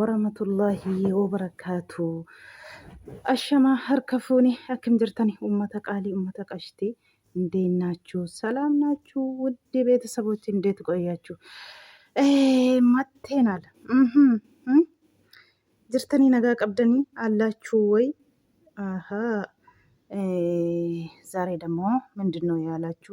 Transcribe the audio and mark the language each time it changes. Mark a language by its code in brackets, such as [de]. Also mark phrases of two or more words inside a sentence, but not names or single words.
[ar] ورحمة الله وبركاته. [om] Ashama harka fuuni akkam jirtani ummata qaalii ummata qashtii [am] እንዴት ናችሁ? ሰላም ናችሁ? ውድ ቤተሰቦች እንዴት ቆያችሁ? መጥተናል። [om] jirtanii nagaa qabdanii [am] አላችሁ ወይ? አሃ ዛሬ ደግሞ ምንድነው ያላችሁ?